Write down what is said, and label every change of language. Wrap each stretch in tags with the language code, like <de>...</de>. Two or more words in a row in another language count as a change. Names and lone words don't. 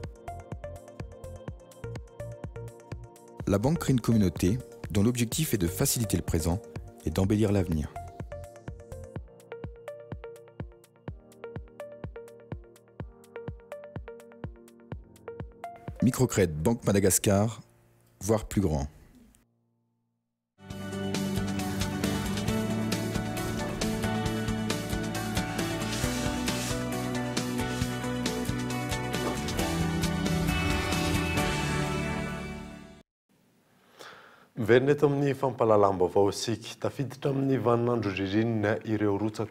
<fr>La banque crée une communauté dont l'objectif est de faciliter le présent et d'embellir l'avenir. Microcred Banque Madagascar, voire plus grand.</fr> <mg>Miverina eto amin'ny fampalalam-baovao isika tafiditra amin'ny vaninandro ririnina ireo rotsakorana</mg>